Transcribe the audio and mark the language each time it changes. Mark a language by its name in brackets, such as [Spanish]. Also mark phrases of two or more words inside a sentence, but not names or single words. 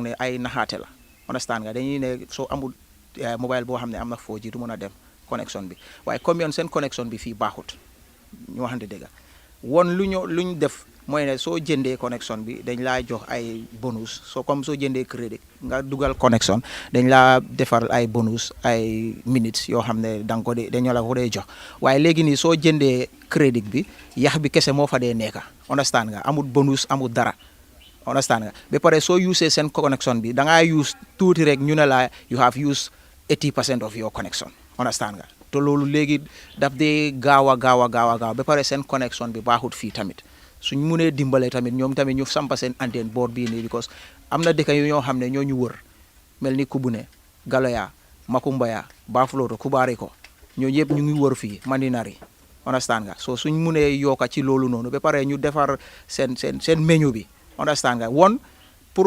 [Wolof] ne ay naxaate la understand nga dañuy ne soo amul mobile boo xam ne am na 4G du mën a dem connexion bi waaye commune seen connexion bi fii baaxut ñu waxante dëgg woon luñ def mooy ne soo jëndee connexion bi dañ laa jox ay bonus comme soo jëndee crédit nga dugal connexion dañ laa defar ay bonus ay minutes yoo xam ne danga ko dee dañoo la ko dee jox waaye léegi nii soo jëndee crédit bi yax bi kese moo fa dee nekka understand nga amul bonus amul dara understand nga ba pare soo usee seen connexion bi da ngaa use tuuti rek ñu ne la [English] you have used 80% of your connection [Wolof] understand nga te loolu léegi daf dee gaaw ba pare seen connexion bi baaxut fii tamit suñ munee dimbale tamit ñoom tamit ñu sampa seen antenne board bii nii because am na dëkk yu ñoo xam ne ñoo ñu wër mel ni Kubune Galoya Makumbaya Bafloto Kubariko ñoo yëpp ñu ngi wër fii Mandinari understand nga so suñ munee yokka ci loolu noonu ba pare ñu defar seen menu bi understand nga won pour